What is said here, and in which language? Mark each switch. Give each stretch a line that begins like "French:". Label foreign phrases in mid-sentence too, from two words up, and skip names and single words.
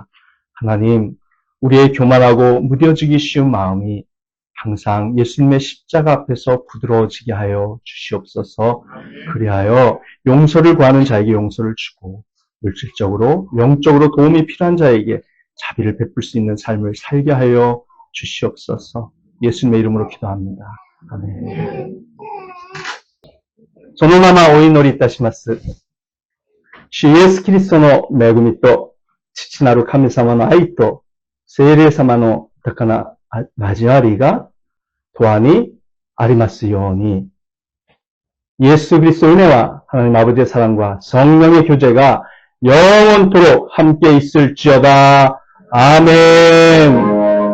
Korean: 하나님, 우리의 교만하고 무뎌지기 쉬운 마음이 항상 예수님의 십자가 앞에서 부드러워지게 하여 주시옵소서. 그리하여 용서를 구하는 자에게 용서를 주고 물질적으로, 영적으로 도움이 필요한 자에게 자비를 베풀 수 있는 삶을 살게 하여 주시옵소서. 예수님의 이름으로 기도합니다. 아멘.
Japanese: そのままお祈りいたします。主イエスキリストの恵みと父なる神様の愛と聖霊様の高な交わりが永遠にありますように。
Korean: 예수 그리스도 은혜와 하나님 아버지의 사랑과 성령의 교제가 영원토록 함께 있을지어다. 아멘.